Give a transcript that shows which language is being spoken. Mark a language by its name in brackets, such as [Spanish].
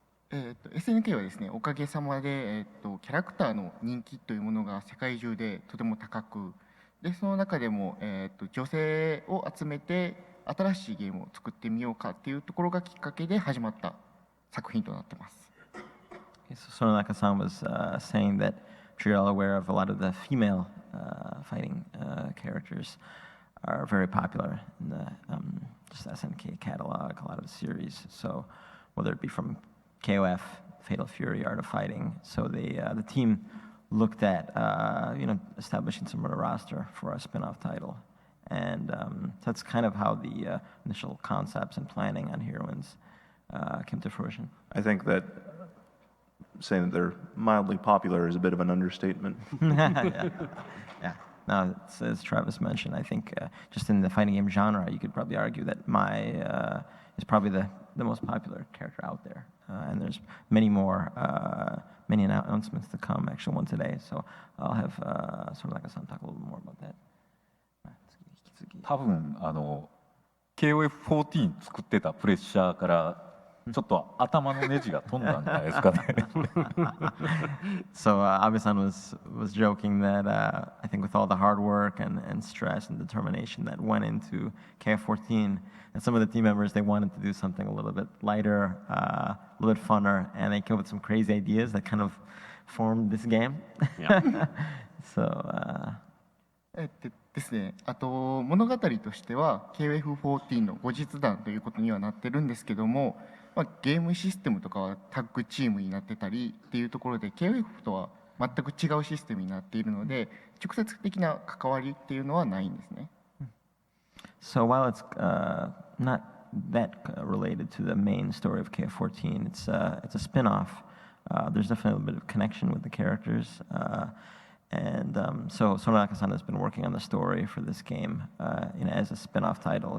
[Japanese] SNK はですね、おかげさまで、キャラクターの人気というものが世界中でとても高く、でその中でも、女性を集めて新しいゲームを作ってみようかっていうところがきっかけで始まった作品となっています。 [English] So Soranaka-san was saying that you're all aware of a lot of the female fighting characters are very popular in the just SNK catalog, a lot of the series. So whether it be from KOF, Fatal Fury, Art of Fighting, so the team looked at establishing some sort of roster for a spin-off title, and that's kind of how the initial concepts and planning on Heroines came to fruition. I think that saying that they're mildly popular is a bit of an understatement. Yeah. Now, as Travis mentioned, I think just in the fighting game genre, you could probably argue that Mai is probably the most popular character out there. And there's many announcements to come, actually one today. So I'll have Soranaka-san talk a little bit more about that. [Japanese] 多分KOF14 作ってたプレッシャーからちょっと頭のネジが飛んだんじゃないですかね。 [English] So Abe-san was joking that I think with all the hard work and stress and determination that went into KF14, and some of the team members, they wanted to do something a little bit lighter, a little bit funner, and they came up with some crazy ideas that kind of formed this game. Yeah. So [Japanese] ですね、あと物語としては KOF14 の後日談ということにはなってるんですけども、ゲームシステムとかはタッグチームになってたりっていうところで KOF とは全く違うシステムになっているので直接的な関わりっていうのはないんですね。 [English] So while it's not that related to the main story of KF14, it's a spin-off. There's definitely a bit of connection with the characters. And so Soranaka-san has been working on the story for this game, as a spin-off title.